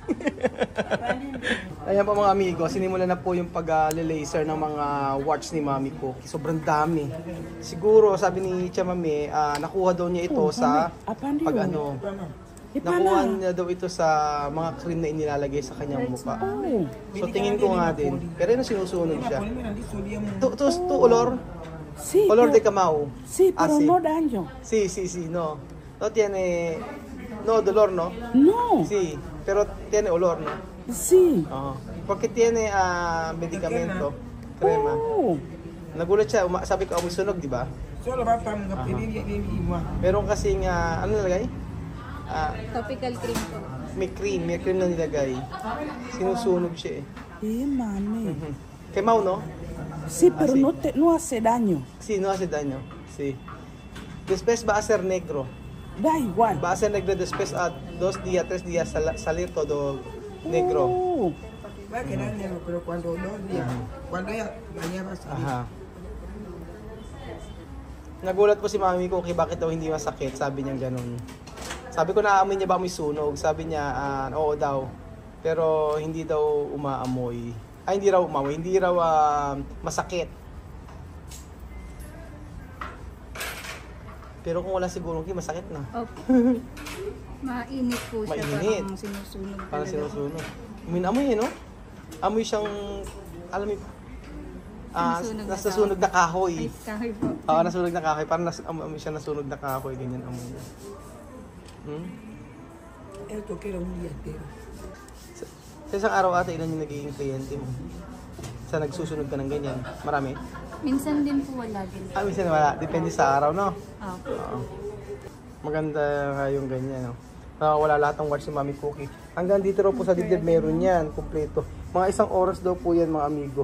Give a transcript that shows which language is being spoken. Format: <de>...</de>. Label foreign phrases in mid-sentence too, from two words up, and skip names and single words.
<tl>Ayan po mga amigo, sinimulan na po yung pag-laser ng mga warts ni Mami Cookie. Sobrang dami. Siguro, sabi ni Chamame, nakuha daw niya ito sa nakuha niya daw ito sa mga cream na inilalagay sa kanyang mukha. So tingin ko nga din. Pero yun sinusunod siya.</tl> <es>Tu olor? Sí, Olor de camao. sí, pero sí. no daño. Sí, no. No tiene... No dolor, ¿no? No, Sí, pero tiene olor, ¿no? sí. Porque tiene medicamento, crema. Oh.</es> <tl>Nagulat siya, sabi ko amoy sunog, di ba?</tl> <es>Solo va para</es> <tl>Meron kasing, ano nalagay?</tl> <en>Topical cream po.</en> <tl>May cream na nilagay. Sinusunog siya eh.</tl> <es>mami. Quemado, ¿no? Sí, pero no hace daño. Sí, no hace daño. Sí. Después va a ser negro. Da igual. Va a ser negro después a 2 días, 3 días salir todo negro. Va a quedar negro, pero cuando 2 días, cuando ya va a salir. Aha.</es> <tl>Nagulat po si Mami Cookie bakit daw hindi masakit. Sabi niya ganun. Sabi ko naamoy niya ba may sunog. Sabi niya oo daw. Pero hindi daw umaamoy. Ay hindi raw umaamoy. Hindi raw masakit. Pero kung wala siguro masakit na. Opo. Mainit po siya. Mainit. Parang sinusunog Parang talaga. sinusunog. Amoy no? Amoy siyang, alam mo, nasusunog na kahoy. Ay, kahoy po. Oo, nasunog na kahoy. Parang amoy siya nasunog na kahoy. Ganyan amoy niya.</tl> <es>Esto quiero un día entero.</es> <tl>Sa isang araw ata, ilan yung nagiging kliyente mo? Sa nagsusunog ka ng ganyan? Marami? Minsan din po wala din. Minsan wala. Depende sa araw, no? Opo. Oo. Maganda nga yung ganyan, no? Wala lahat ng watch si Mami Cookie. Hanggang dito raw po sa dibdib meron yan, kumpleto. Mga 1 oras daw po yan, mga amigo.</tl>